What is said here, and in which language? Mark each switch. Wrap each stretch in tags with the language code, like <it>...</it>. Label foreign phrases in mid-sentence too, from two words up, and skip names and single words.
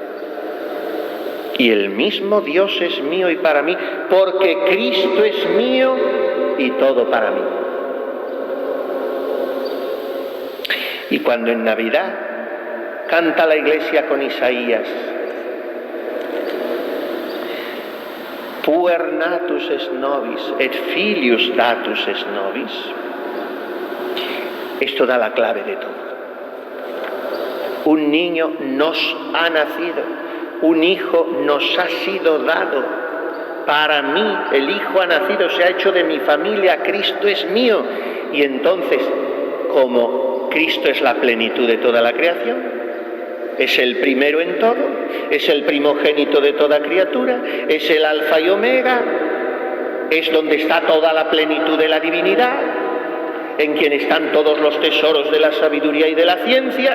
<es>Y el mismo Dios es mío y para mí, porque Cristo es mío y todo para mí. Y cuando en Navidad canta la Iglesia con Isaías,</es> <la>puer natus es nobis, et filius datus es nobis,</la> <es>esto da la clave de todo. Un niño nos ha nacido, un hijo nos ha sido dado. Para mí el hijo ha nacido, se ha hecho de mi familia, Cristo es mío. Y entonces, como Cristo es la plenitud de toda la creación, es el primero en todo, es el primogénito de toda criatura, es el alfa y omega, es donde está toda la plenitud de la divinidad, en quien están todos los tesoros de la sabiduría y de la ciencia.</es>